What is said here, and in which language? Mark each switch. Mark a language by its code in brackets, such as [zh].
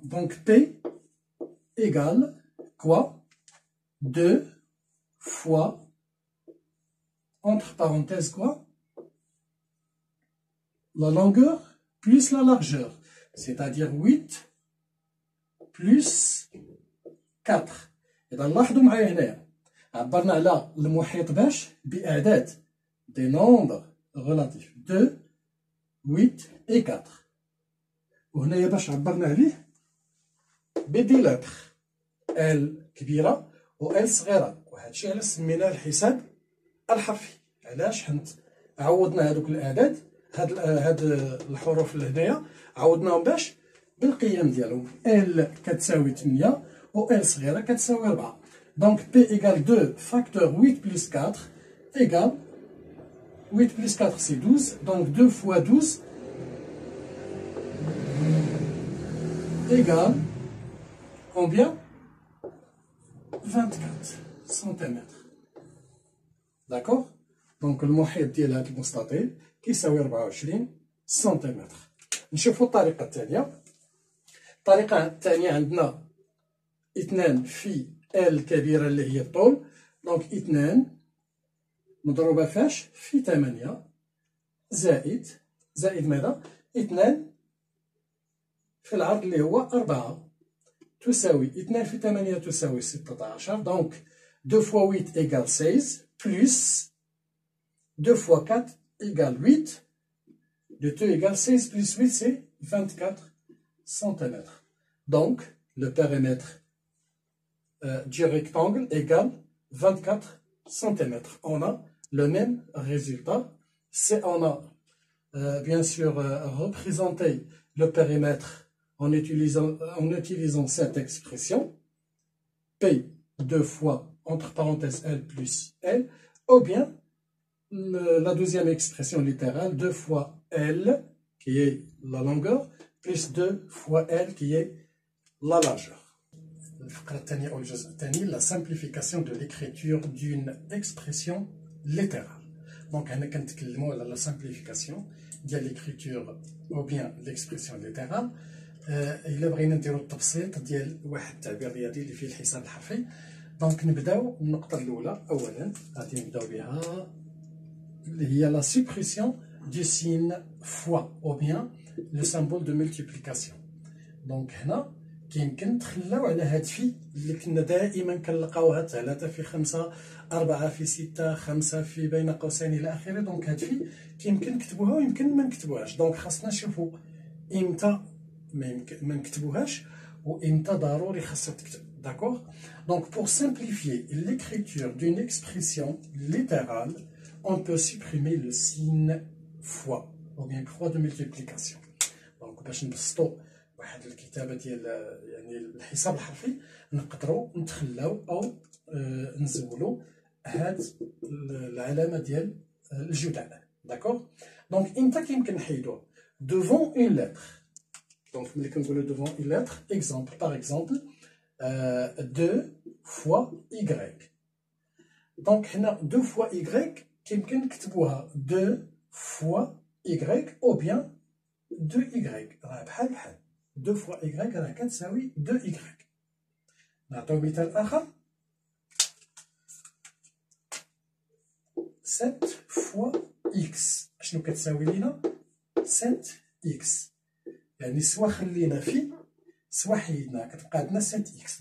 [fr] Donc, P égale quoi? 2 fois, entre parenthèses quoi? La longueur plus la largeur. C'est-à-dire 8 plus 4. [ar] إذا لاحظوا معايا هنايا عبرنا على المحيط باش بأعداد دي نومبر غولاتيف 2 8 et 4 وهنايا باش عبرنا عليه بدي لتر ال كبيرة و ال صغيرة وهادشي علاش سميناه الحساب الحرفي. علاش؟ حيت عوضنا هادوك الأعداد هاد الحروف اللي هنايا عوضناهم باش بالقيم ديالهم ال كتساوي 8 و ال صغيرة كتساوي 4. [fr] Donc P égale 2 facteur 8 plus 4 égale 8 plus 4 c'est 12. Donc 2 fois 12 égale combien? 24 cm. D'accord. [ar] Donc المحيط ديال هذا المستطيل كيساوي 24 سنتيمتر. نشوفوا الطريقة الثانية. الطريقة الثانية عندنا 2 في ال كبيرة اللي هي الطول. دونك 2 مضروبة فاش؟ في 8 زائد ماذا؟ 2 في العرض اللي هو 4 تساوي 2 في 8 تساوي 16. دونك [fr] 2 fois 8 égale 16 plus 2 fois 4 égale 8. De 2 égale 16 plus 8 c'est 24 cm. Donc le périmètre du rectangle égale 24 cm. On a le même résultat. On a bien sûr représenté le périmètre en utilisant cette expression, P 2 fois, entre parenthèses, L plus L, ou bien la deuxième expression littérale, 2 fois L, qui est la longueur, plus 2 fois L, qui est la largeur. La simplification de l'écriture d'une expression littérale. Donc, on a la simplification de l'écriture ou bien l'expression littérale. [ar] إلا بغينا نديرو التبسيط ديال واحد التعبير رياضي اللي فيه الحساب الحرفي. دونك نبداو النقطة الأولى. أولا غادي نبداو بها اللي هي [fr] لا سوبريسيون دو سين فوا أو بيان لو سامبول دو ملتيبليكاسيون. [ar] دونك هنا كيمكن نتخلاو على هاد في اللي كنا دائما كنلقاوها 3 في 5 4 في 6 5 في بين قوسين إلى آخره. دونك هاد في كيمكن نكتبوها ويمكن ما نكتبوهاش. دونك خاصنا نشوفو إمتى ما نكتبوهاش وإمتى ضروري خاصها تكتب. [fr] D'accord? Donc, pour simplifier l'écriture d'une expression littérale, on peut supprimer le signe fois ou bien croix de multiplication. [ar] Donc, باش نبسطو واحد الكتابة ديال يعني الحساب الحرفي نقدروا نتخلاو أو نزولوا هاد العلامة ديال الجداء. [fr] D'accord? Donc, [ar] إمتى كيمكن نحيدوه؟ [fr] Devant une lettre. Donc, [ar] ملي كنقولوا [fr] devant une lettre, exemple, par exemple, 2 fois y. Donc, هنا 2 fois y [ar] كيمكن نكتبوها [fr] 2 fois y ou bien 2y. [ar] راه بحال [fr] 2 fois y [ar] راه كتساوي 2y. نعطيو مثال آخر 7 fois x. شنو كتساوي لينا 7x. يعني سوا خلينا في سوا حيدنا كتبقى عندنا 7x.